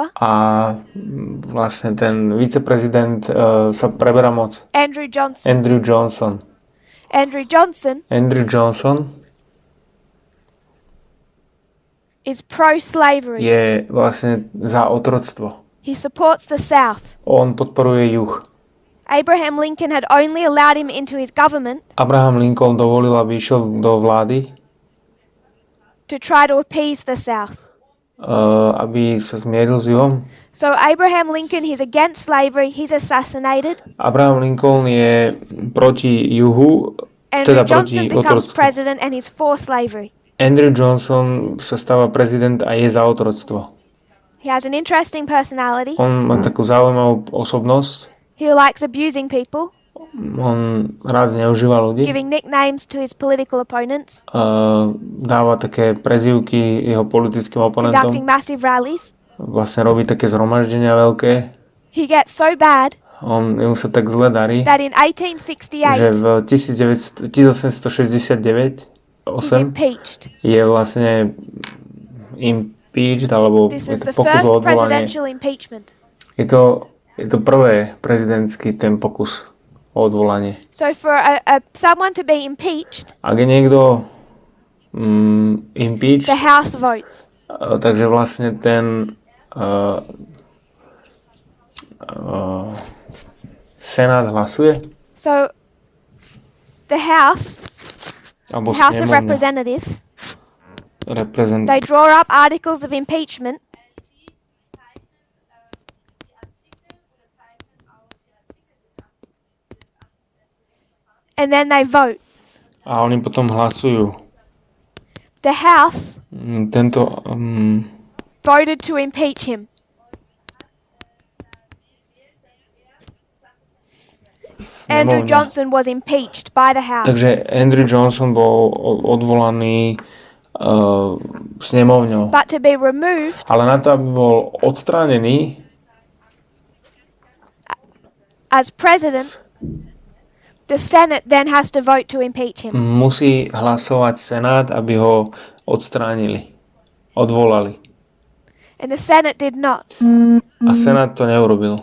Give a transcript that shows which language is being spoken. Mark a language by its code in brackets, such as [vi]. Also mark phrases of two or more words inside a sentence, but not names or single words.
[sk] A vlastne ten viceprezident sa preberá moc. Andrew Johnson. [en] Andrew Johnson is pro-slavery. [sk] je vlastne za otroctvo. [en] He supports the South. [sk] On podporuje juh. [en] Abraham Lincoln had only allowed him into his government [sk] Abraham Lincoln dovolil, aby išiel do vlády, [en] to try to appease the South. [sk] aby sa zmieril s juhom. [en] So Abraham Lincoln, he's against slavery, he's assassinated. [sk] Abraham Lincoln je proti juhu, [en] Andrew [sk] teda [en] Johnson [sk] proti [en] becomes otroctvu. president and he's for slavery. [sk] Andrew Johnson sa stáva prezident a je za otroctvo. [en] He has an interesting personality. [sk] On má takú zaujímavú osobnosť. [en] He likes abusing people, [sk] On rád zneužíva ľudí. [en] giving nicknames to his political opponents, [sk] Dáva také prezývky jeho politickým oponentom. [en] conducting massive rallies. [sk] Vlastne robí také zhromaždenia veľké. [en] He gets so bad [sk] Jemu sa tak zle darí, [en] that in [sk] že [en] 1868 [sk] v 1869 [en] he's impeached. [sk] je vlastne impeached, alebo [en] This [sk] je [en] is the [sk] to pokus [en] first [sk] o odvolanie. [en] presidential impeachment. [sk] Je to prvé prezidentský ten pokus o odvolanie. [en] So for someone to be impeached, [sk] Ak je niekto impeached, [en] the House votes. [sk] takže vlastne ten Senát hlasuje, [en] So the House [sk] alebo [en] of [sk] snemovňa [en] Representatives, [sk] reprezentuje. [en] they draw up articles of impeachment and then they vote. [sk] A oni potom hlasujú. [en] The House [sk] Tento [en] voted to impeach him. Andrew [sk] snemovňa. [en] Johnson was impeached by the House. [sk] Takže Andrew Johnson bol odvolaný snemovňou. [en] But to be removed, [sk] Ale na to, aby bol odstránený, [en] as president, the Senate then has to vote to impeach him. [sk] musí hlasovať Senát, aby ho odstránili, odvolali. [en] And the Senate did not. [sk] A Senát to neurobil.